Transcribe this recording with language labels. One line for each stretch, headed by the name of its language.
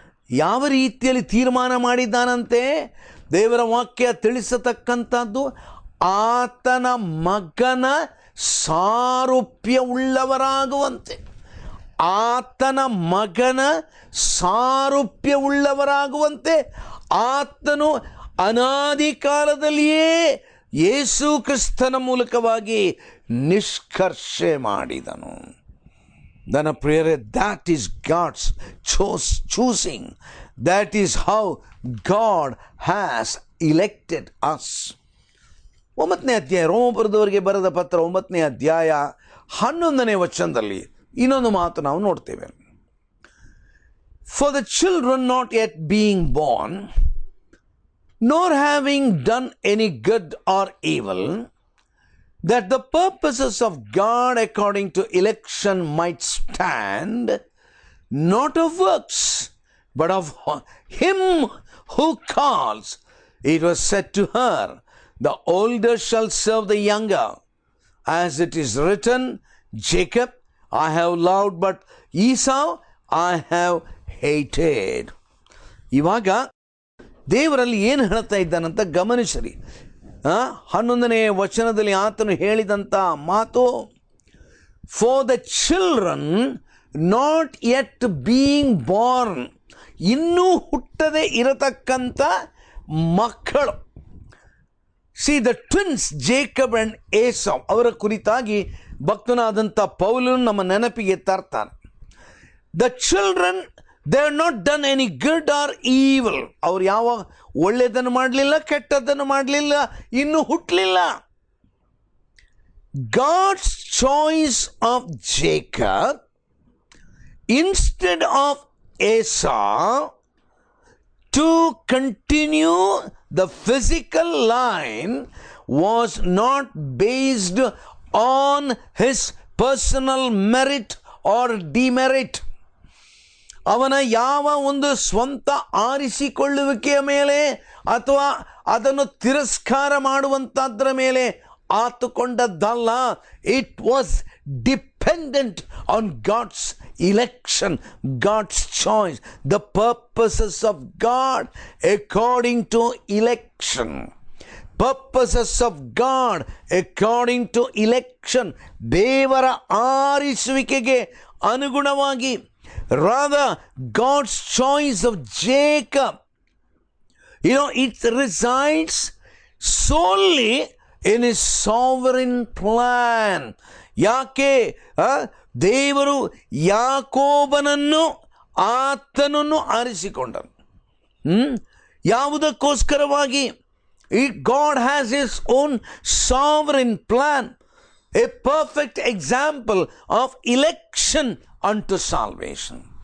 Kannada: ಯಾವ ರೀತಿಯಲ್ಲಿ ತೀರ್ಮಾನ ಮಾಡಿದ್ದಾನಂತೆ ದೇವರ ವಾಕ್ಯ ತಿಳಿಸತಕ್ಕಂಥದ್ದು, ಆತನ ಮಗನ ಸಾರೂಪ್ಯವುಳ್ಳವರಾಗುವಂತೆ. ಆತನ ಮಗನ ಸಾರೂಪ್ಯವುಳ್ಳವರಾಗುವಂತೆ ಆತನು ಅನಾದಿ ಕಾಲದಲ್ಲಿಯೇ ಯೇಸು ಕ್ರಿಸ್ತನ ಮೂಲಕವಾಗಿ ನಿಷ್ಕರ್ಷೆ ಮಾಡಿದನು. ನನ್ನ ಪ್ರಿಯರೇ,
English: that is God's choosing. That is how God has elected us.
Kannada: 9ನೇ ಅಧ್ಯಾಯ, ರೋಮಪುರದವರಿಗೆ ಬರೆದ ಪತ್ರ 9ನೇ ಅಧ್ಯಾಯ 11ನೇ ವಚನದಲ್ಲಿ ಇನ್ನೊಂದು ಮಾತು ನಾವು ನೋಡ್ತೇವೆ.
English: For the children not yet being born, nor having done any good or evil, that the purposes of God according to election might stand, not of works, but of him who calls. It was said to her, the older shall serve the younger. As it is written, Jacob I have loved, but Esau I have hated.
Kannada: ಇವಾಗ ದೇವರಲ್ಲಿ ಏನು ಹೇಳ್ತಾ ಇದ್ದಾನಂತ ಗಮನಿಸರಿ. 11ನೇ ವಚನದಲ್ಲಿ ಆತನು ಹೇಳಿದಂಥ ಮಾತು,
English: for the children not yet being born,
Kannada: ಇನ್ನೂ ಹುಟ್ಟದೆ ಇರತಕ್ಕಂಥ ಮಕ್ಕಳು.
English: see the twins
Kannada: Jacob and Esau ಅವರ ಕುರಿತಾಗಿ ಭಕ್ತನಾದಂಥ ಪೌಲನು ನಮ್ಮ ನೆನಪಿಗೆ ತರ್ತಾನೆ.
English: The children they are not done any good or evil.
Kannada: ಅವ್ರು ಯಾವ ಒಳ್ಳೆಯದನ್ನು ಮಾಡಲಿಲ್ಲ, ಕೆಟ್ಟದ್ದನ್ನು ಮಾಡಲಿಲ್ಲ, ಇನ್ನೂ ಹುಟ್ಟಲಿಲ್ಲ.
English: God's choice of Jacob instead of Esau to continue the physical line was not based on his personal merit or demerit.
Kannada: ಅವನ ಯಾವ ಒಂದು ಸ್ವಂತ ಆರಿಸಿಕೊಳ್ಳುವಿಕೆಯ ಮೇಲೆ ಅಥವಾ ಅದನ್ನು ತಿರಸ್ಕಾರ ಮಾಡುವಂಥದ್ರ ಮೇಲೆ ಆತುಕೊಂಡದ್ದಲ್ಲ.
English: It was dependent on God's election, God's choice, the purposes of God according to election. Purposes of God according to election.
Kannada: ದೇವರ ಆರಿಸುವಿಕೆಗೆ ಅನುಗುಣವಾಗಿ.
English: Rather, God's choice of Jacob, it resides solely in his sovereign plan.
Kannada: ಯಾಕೆ ದೇವರು ಯಾಕೋಬನನ್ನು ಆತನನ್ನು ಆರಿಸಿಕೊಂಡನು? ಯಾವುದಕ್ಕೋಸ್ಕರವಾಗಿ?
English: God has his own sovereign plan, a perfect example of election unto salvation.